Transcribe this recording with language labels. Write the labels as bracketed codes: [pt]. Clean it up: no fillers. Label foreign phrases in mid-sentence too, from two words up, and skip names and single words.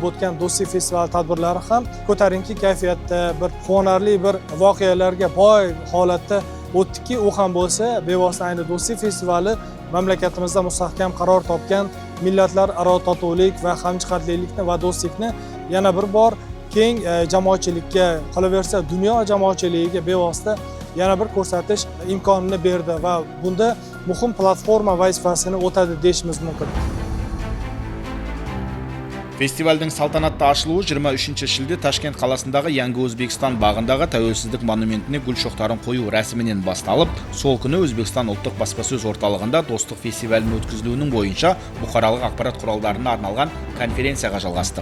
[uz] o'tgan do'stlik festivali tadbirlari ham ko'tarinki kayfiyatda, bir quvonarli bir voqealarga boy holatda o'tdiki, u ham bo'lsa bevosita ayni do'stlik festivali mamlakatimizda mustahkam qaror topgan millatlararo totuvlik va hamjihatlikni va do'stlikni yana bir bor keng jamoatchilikka, qolaversa dunyo jamoatchiligiga bevosita yana bir ko'rsatish imkonini berdi va bunda muhim platforma vazifasini o'tadi deyishimiz mumkin. [kk] Фестивальдің салтанатты ашылуы 23 шілде Ташкент қаласындағы Yangi Өзбекстан бағындағы тәуелсіздік монументіне гүл шоқтарын қою рәсімінен басталып, сол күні Өзбекстан ұлттық баспасөз орталығында достық фестивалінің өткізілуінің бойынша бұқаралық ақпарат құралдарына арналған конференцияға жалғасты.